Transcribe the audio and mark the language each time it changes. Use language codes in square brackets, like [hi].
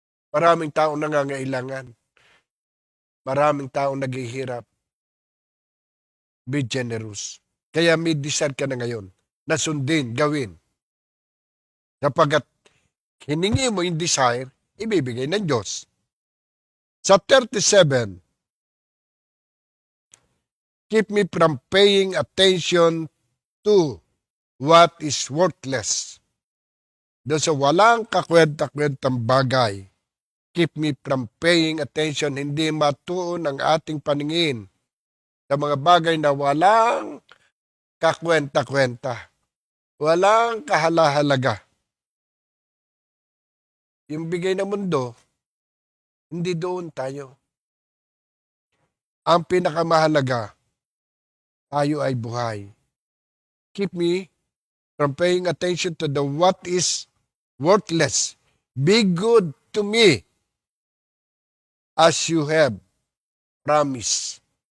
[tl] Maraming taong nangangailangan. Maraming taong naghihirap. [en] Be generous. [tl] Kaya may desire ka na ngayon na sundin, gawin. Kapag hiningi mo yung desire, ibibigay ng Diyos. [en] Sa 37, keep me from paying attention to what is worthless. [tl] doon sa walang kakwenta-kwentang bagay. [en] Keep me from paying attention, [tl] hindi matuon ang ating paningin sa mga bagay na walang kakwenta-kwenta, walang kahalahalaga. Yung bigay ng mundo, hindi doon tayo. Ang pinakamahalaga, tayo ay buhay. [en] Keep me from paying attention to the what is worthless. Be good to me as you have promised.